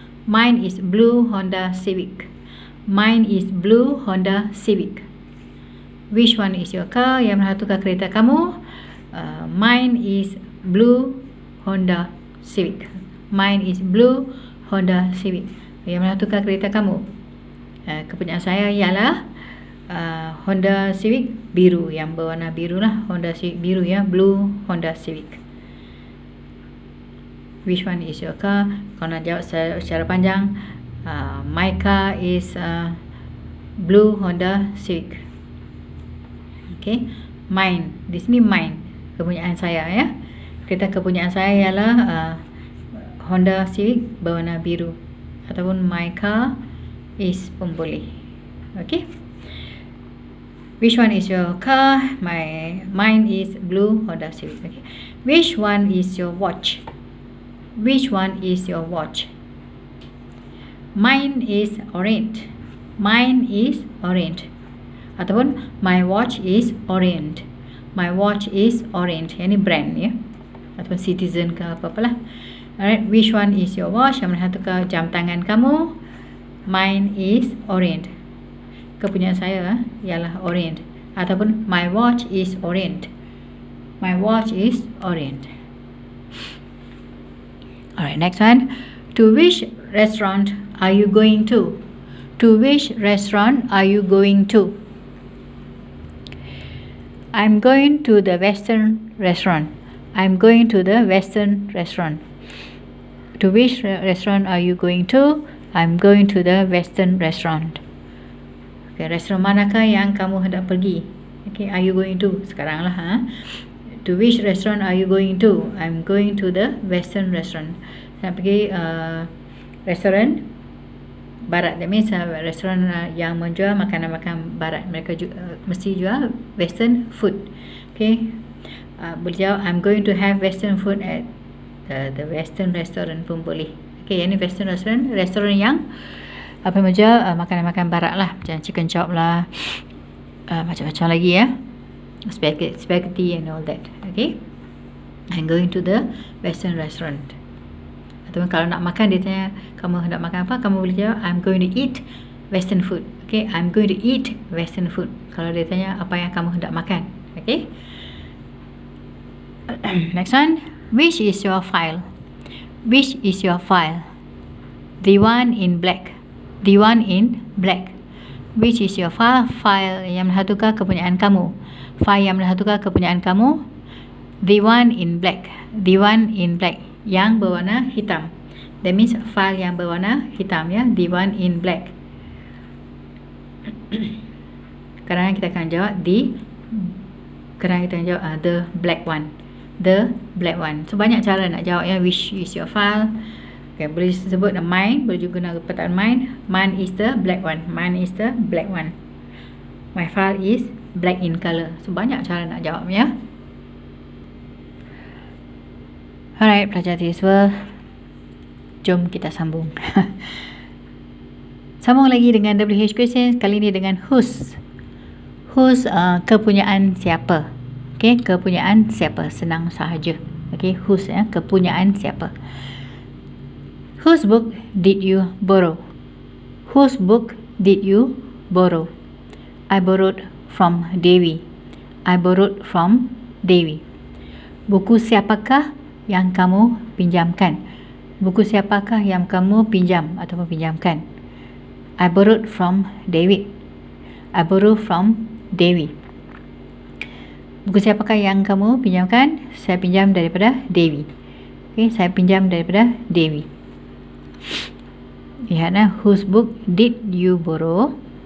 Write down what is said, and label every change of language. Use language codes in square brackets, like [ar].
[en] Mine is blue Honda Civic. Mine is blue Honda Civic. Which one is your car? [ms] Yang mana satukah kereta kamu? [en] Mine is blue Honda Civic. Mine is blue Honda Civic. [ms] Yang mana satukah kereta kamu? Kepunyaan saya ialah Honda Civic biru, yang berwarna biru lah. Honda Civic biru ya, [en] blue Honda Civic. Which one is your car? [ms] Kalau nak jawab secara panjang, [en] my car is blue Honda Civic. [ms] Okay, mine. Di sini mine, kepunyaan saya ya. Kereta kepunyaan saya ialah Honda Civic berwarna biru, ataupun [en] my car is [ms] pun boleh. [en] Okay. Which one is your car? Mine is blue Honda Civic. Okay. Which one is your watch? Which one is your watch? Mine is orange. Mine is orange. Ataupun my watch is orange. My watch is orange. [ms] Ini brand ya. Ataupun Citizen ke apa-apalah. [en] Alright, which one is your watch? [ms] Yang mana satukah jam tangan kamu? [en] Mine is orange. [ms] Kepunyaan saya ialah orange. [en] Ataupun my watch is orange. My watch is orange. Alright, next one. To which restaurant are you going to? To which restaurant are you going to? I'm going to the Western restaurant. I'm going to the Western restaurant. To which restaurant are you going to? I'm going to the Western restaurant. [ms] Okay, restoran manakah yang kamu hendak pergi? [en] Okay, are you going to? [ms] Sekarang lah. [en] To which restaurant are you going to? I'm going to the Western restaurant. [ms] Saya pergi restoran barat. [en] That means [ms] restoran yang menjual makanan-makanan barat. Mereka mesti jual Western food. Okay. Boleh jawab, [en] I'm going to have Western food at the Western restaurant [ms] pun boleh. Okay, yang ni Western restaurant, restoran yang apa menjual makanan-makanan barat lah, macam chicken chop lah, macam-macam lagi ya, [en] spaghetti and all that. Okay, I'm going to the Western restaurant. [ms] Atau kalau nak makan, dia tanya kamu hendak makan apa, kamu boleh jawab [en] I'm going to eat Western food. Okay, I'm going to eat Western food. [ms] Kalau dia tanya apa yang kamu hendak makan. [en] Okay. Next one, which is your file? Which is your file? The one in black. The one in black. Which is your file? [ms] File yang menentukan kepunyaan kamu. File yang menentukan kepunyaan kamu. [en] The one in black. The one in black. [ms] Yang berwarna hitam. [en] That means [ms] file yang berwarna hitam ya. [en] The one in black. [ms] Kerana kita akan jawab the black one. [en] The black one. [ms] So banyak cara nak jawab ya. [en] Which is your file? [ms] Okay, boleh sebut mine, boleh juga guna perkataan mine. [en] Mine is the black one. Mine is the black one. My file is black in color. [ms] So banyak cara nak jawab ya. Alright, pelajar siswa, jom kita sambung. Sambung lagi dengan WH questions. Kali ini dengan whose. Whose kepunyaan siapa. Okay, kepunyaan siapa. Senang sahaja. Okay, whose ya, kepunyaan siapa. [en] Whose book did you borrow? Whose book did you borrow? I borrowed from Devi. I borrowed from Devi. [ms] Buku siapakah yang kamu pinjamkan? Buku siapakah yang kamu pinjam ataupun pinjamkan? [en] I borrowed from David. I borrowed from Devi. [ms] Buku siapakah yang kamu pinjamkan? Saya pinjam daripada Devi. Okay, saya pinjam daripada Devi. Lihatlah, [en] whose book did you borrow?